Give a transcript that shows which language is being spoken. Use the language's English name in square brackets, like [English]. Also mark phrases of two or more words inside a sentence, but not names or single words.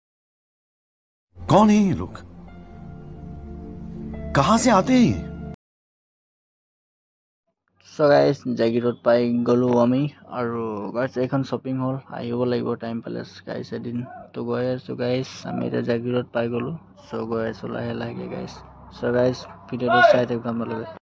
[Hindi] कौन है ये लोग? कहां से आते हैं? [English] So guys [Assamese] জাগিৰোড পাই গলো আমি আৰু guys এখন [English] shopping hall [Assamese] আহিব লাগিব টাইম পালে guys এদিন। তো গৈ আছো guys আমি এতিয়া জাগিৰোড পাই গলো। So গৈ আছো লাহে লাহে guys। [English] So guys [Assamese] ভিডিওটো চাই থাকিব আপোনালোকে।